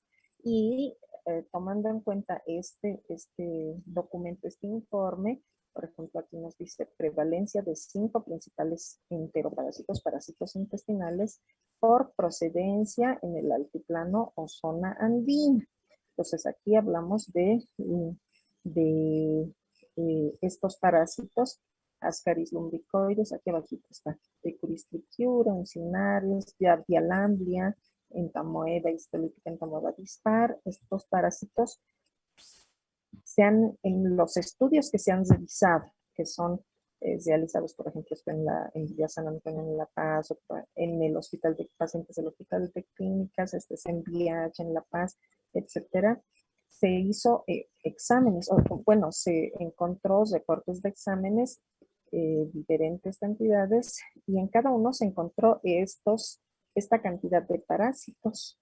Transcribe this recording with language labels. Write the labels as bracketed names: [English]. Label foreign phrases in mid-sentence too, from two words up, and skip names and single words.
[Spanish] Y tomando en cuenta este documento, este informe, por ejemplo, aquí nos dice prevalencia de 5 principales parásitos intestinales por procedencia en el altiplano o zona andina. Entonces aquí hablamos de estos parásitos, Ascaris lumbricoides, aquí abajito está, Trichuris trichiura, uncinarius, Giardia lamblia, Entamoeba histolítica, Entamoeba dispar. Estos parásitos en los estudios que se han realizado, que son realizados, por ejemplo, en Villa San Antonio en La Paz, o en el Hospital de Pacientes del Hospital de Clínicas, es en VIH, en La Paz, etcétera, se hizo exámenes, bueno, se encontró reportes de exámenes, diferentes cantidades, y en cada uno se encontró esta cantidad de parásitos.